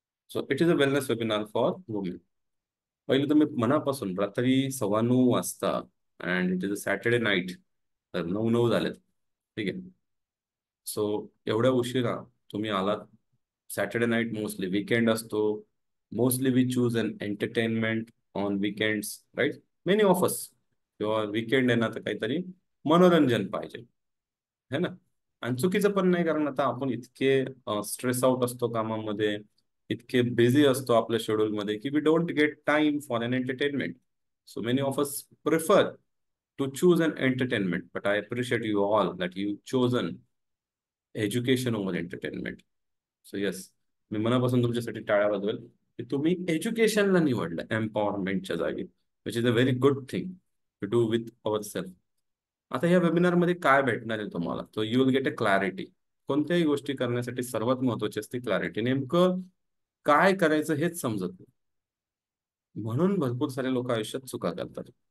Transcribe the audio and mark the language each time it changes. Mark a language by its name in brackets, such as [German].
[English] So it is a wellness webinar for women. [Marathi] पहिलं तर मी मनापासून रात्री 9:15 वाजता [English] and it is a Saturday night, [Marathi] तर 9:09 झालेत. ठीक आहे. सो एवढ्या उशिरा तुम्ही आलात. [English] Saturday night mostly weekend [Marathi] असतो. [English] Mostly we choose an entertainment on weekends, right? Many of us. [Marathi] किंवा वीकेंड आहे ना तर काहीतरी मनोरंजन पाहिजे, है ना? आणि चुकीचं पण नाही, कारण आता आपण इतके स्ट्रेस आउट असतो कामामध्ये, इतके बिझी असतो आपल्या शेड्यूलमध्ये की [English] We don't get time for an entertainment. So many of us prefer to choose an entertainment, but I appreciate you all that you chosen education over entertainment. So yes, [Marathi] मी मनापासून तुमच्यासाठी टाळ्या वाजवेल की तुम्ही एज्युकेशनला निवडलं एम्पॉवरमेंटच्या जागी, [English] Which is a very good thing to do with our self. [Marathi] आता या वेबिनारमध्ये काय भेटणार आहे तुम्हाला? [English] तो you will get a clarity. [Marathi] कोणत्याही गोष्टी करण्यासाठी सर्वात महत्वाची असते क्लॅरिटी. नेमकं काय करायचं हेच समजत नाही, म्हणून भरपूर सारे लोक आयुष्यात चुका करतात.